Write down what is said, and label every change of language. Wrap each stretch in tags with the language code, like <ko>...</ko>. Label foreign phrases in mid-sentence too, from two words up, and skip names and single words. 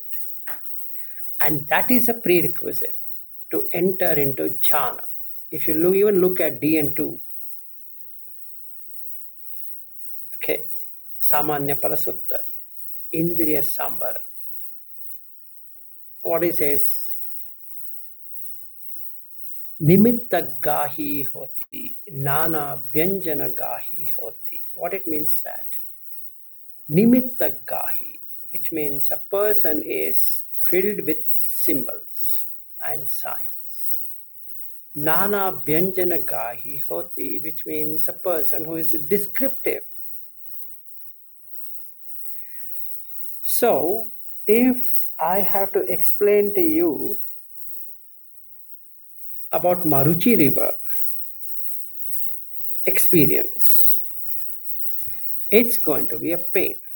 <en>And that is a prerequisite to enter into jhana. If you even look at DN2, okay, Samanyapala Sutta,</en> <pi>Indriya Samvara.</pi> <en>What he says,</en> <pi>Nimitta gahi hoti, nana vyanjana gahi hoti.</pi> <en>What it means that?</en> <pi>Nimitta gahi,</pi> <en>which means a person is filled with symbols and signs.</en> <pi>Nana vyanjana gahi hoti,</pi> <en>which means a person who is descriptive. So, if I have to explain to you about Maruchi River experience, it's going to be a pain.</en>